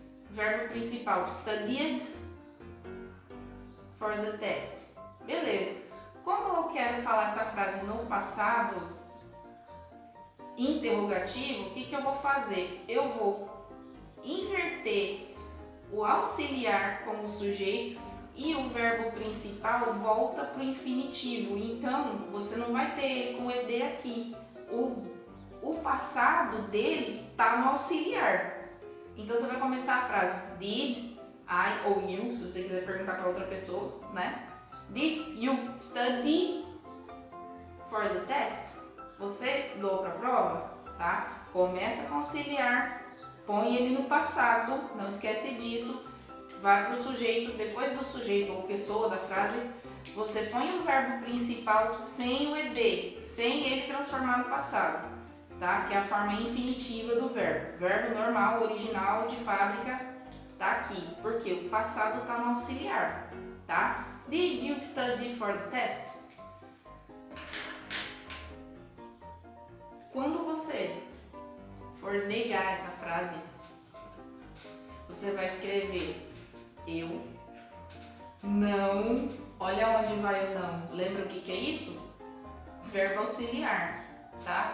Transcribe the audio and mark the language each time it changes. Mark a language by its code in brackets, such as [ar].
[pt] Verbo principal, [en] studied for the test. [pt] Beleza. Como eu quero falar essa frase no passado interrogativo, o que eu vou fazer? Eu vou inverter o auxiliar como sujeito e o verbo principal volta para o infinitivo. Então, você não vai ter ele com ed aqui. O passado dele está no auxiliar. Então, você vai começar a frase did, I ou you, se você quiser perguntar para outra pessoa, né? [en] Did you study for the test? [pt] Você estudou para a prova? Tá? Começa com auxiliar, põe ele no passado, não esquece disso. Vai para o sujeito, depois do sujeito ou pessoa da frase, você põe o verbo principal sem o ed, sem ele transformar no passado, tá? Que é a forma infinitiva do verbo. Verbo normal, original, de fábrica, tá aqui, porque o passado está no auxiliar, tá? [en] Did you study for the test? [pt] Quando você for negar essa frase, você vai escrever eu não. Olha onde vai o não. Lembra o que é isso? Verbo auxiliar, tá?